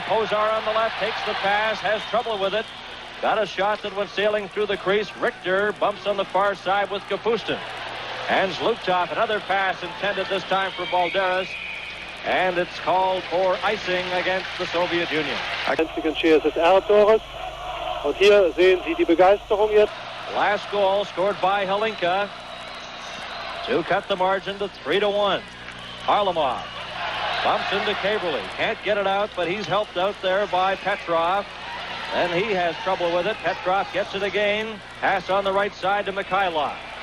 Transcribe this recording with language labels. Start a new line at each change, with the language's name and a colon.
English: Pozar on the left takes the pass, has trouble with it. Got a shot that went sailing through the crease. Richter bumps on the far side with Kapustin. And Zlutov, another pass intended this time for Balderas. And it's called for icing against the Soviet Union.
German: Einzigen USSR-Tores. Und hier sehen Sie die Begeisterung jetzt.
English: Last goal scored by Halinka to cut the margin to 3-1. Harlamov bumps into Caberly. Can't get it out, but he's helped out there by Petrov. And he has trouble with it. Petrov gets it again. Pass on the right side to Mikhailov.